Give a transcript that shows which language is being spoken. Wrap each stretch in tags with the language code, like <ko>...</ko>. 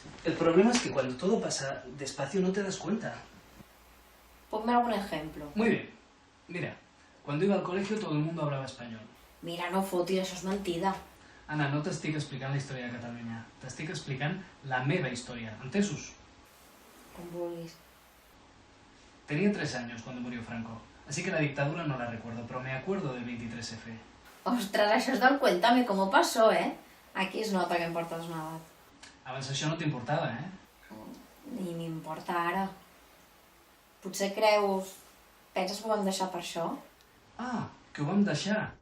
<es>El problema es que cuando todo pasa despacio no te das cuenta. Ponme algun ejemplo. Muy bien. Mira, cuando iba al colegio todo el mundo hablaba español.</es> <ca>Mira, no fotis, això és mentida. Anna, no t'estic explicant la història de Catalunya. T'estic explicant la meva història. ¿Entesos? Com vulguis.</ca> <es>Tenía 3 años cuando murió Franco. Así que la dictadura no la recuerdo, pero me acuerdo del 23F.</es> <ca>Ostres, això és del Cuéntame cómo pasó, eh? Aquí es nota que em portes una edat. Abans això no t'importava, Ni m'importa ara. Potser creus... Penses que ho vam deixar per això? Ah, que ho vam deixar.</ca>